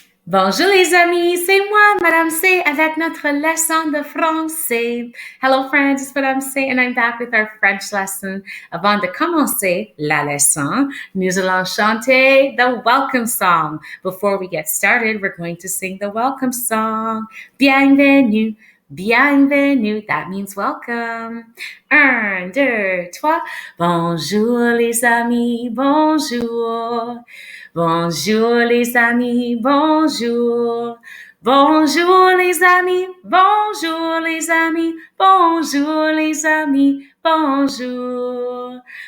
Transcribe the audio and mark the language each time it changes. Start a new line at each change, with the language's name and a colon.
French: Bonjour les amis, c'est moi, Madame C, avec notre leçon de français.
English: Hello friends, it's Madame C and I'm back with our French lesson.
French: Avant de commencer la leçon, nous allons chanter
English: the welcome song. Before we get started, we're going to sing the welcome song.
French: Bienvenue, bienvenue,
English: that means welcome.
French: Un, deux, trois. Bonjour les amis, bonjour. Bonjour les amis, bonjour. Bonjour les amis, bonjour les amis, bonjour les amis, bonjour.